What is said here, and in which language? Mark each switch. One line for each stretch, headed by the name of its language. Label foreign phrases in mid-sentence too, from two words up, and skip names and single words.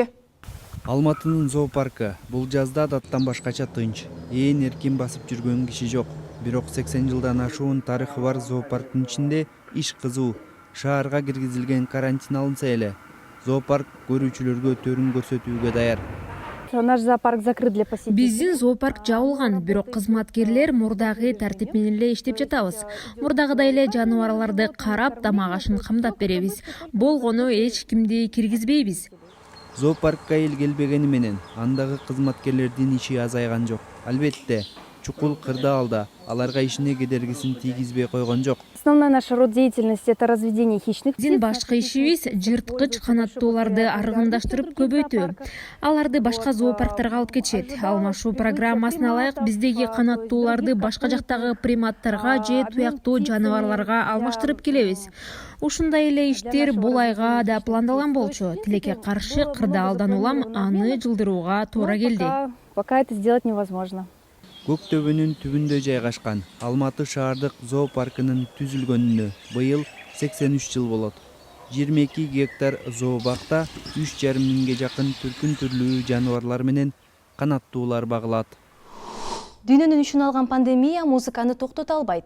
Kyrgyz: Алматынын зоопаркы бул жазда адаттан башкача тынч, ээн эркин басып жүргөн киши жок. Бирок 80 жылдан ашуун тарыхы бар зоопарктын ичинде иш кызуу. Шаарга киргизилген карантин алынса эле, зоопарк көрүүчүлөргө төрүн көрсөтүүгө даяр.
Russian: Наш зоопарк закрыт для посетителей.
Kyrgyz: Биздин зоопарк жабылган, бирок кызматкерлер мурдагы тартип менен эле иштеп жатабыз. Мурдагыдай эле жаныбарларды карап, тамак ашын камдап беребиз. Болгону эч кимди киргизбейбиз. Зоопаркка эл келбегени менен андагы кызматкерлердин иши азайган жок. Албетте, чукул кырдаалда аларга ишине кедергисин тийгизбей койгон жок.
Russian: Основной наш род деятельности — это разведение хищных птиц.
Kyrgyz: Биздин башкы ишибиз жырткыч канаттууларды аргындаштырып көбөйтүү. Аларды башка зоопарктарга алып кетишет. Алмашуу программасына ылайык биздеги канаттууларды башка жактагы приматтарга же туяктуу жаныбарларга алмаштырып келебиз. Ушундай эле иштер бул айга да пландалган болчу. Тилекке каршы кырдаалдан улам аны жылдырууга туура келди.
Russian: Пока это сделать невозможно.
Kyrgyz: Көк төбөнүн түбүндө жайгашкан Алматы шаардык зоопаркынын түзүлгөнүнө быйыл 83 жыл болот. 22 гектар зообакта 3,5 миңге жакын түркүн түрлүү жаныбарлар менен канаттуулар багылат. Дүйнөнүн үчүн алган пандемия музыканы токтото албайт.